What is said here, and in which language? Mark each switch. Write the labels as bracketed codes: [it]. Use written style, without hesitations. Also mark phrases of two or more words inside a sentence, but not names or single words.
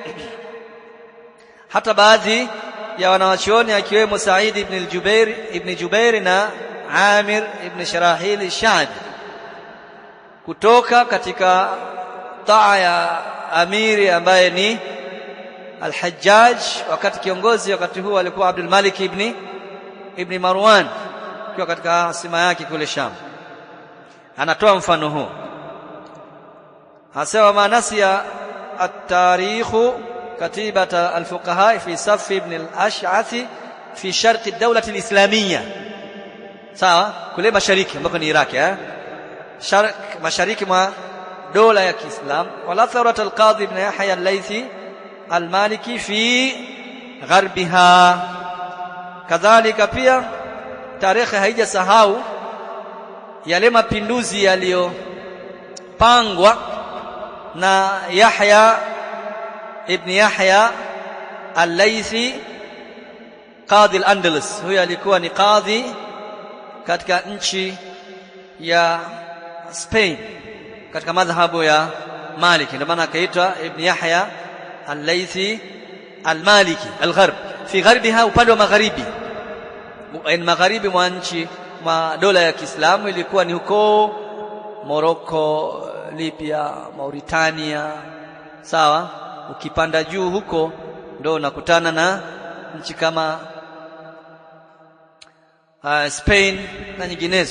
[sw] hata baadhi ya wanawachuoni, akiwemo Sa'id ibn Jubair na Amir ibn Sharahil al-Sha'bi, kutoka katika taa ya amiri ambaye ni al-Hajjaj, wakati kiongozi wakati huo alikuwa Abdul Malik ibn Marwan, kwa katika asima yake kule Sham. [ar] Anatoa mfano huu, hasema ما نسي التاريخ كتيبة الفقهاء في صف ابن الأشعث في شرق الدولة الإسلامية, [sw] sawa, kule mashariki ambako ni Iraki, mashariki mwa dola ya Kiislam. [ar] ولا ثورة القاضي ابن يحيى الليثي المالكي في غربها. [sw] Kadhalika pia tarehe haijasahau yale mapinduzi yaliyopangwa na Yahya ibn Yahya al-Laythi [ar] قاضي الأندلس. [sw] Huyo alikuwa ni qadhi katika nchi ya Spain katika madhhabu ya Maliki, ndio maana akaitwa Ibn Yahya al-Laythi al-Maliki [ar] الغرب في غربها, [sw] upande wa magharibi. Magharibi mwa nchi mwa dola ya Kiislamu ilikuwa ni huko Morocco, Libya, Mauritania, sawa. Ukipanda juu huko ndio unakutana na nchi kama Spain na nyinginezo.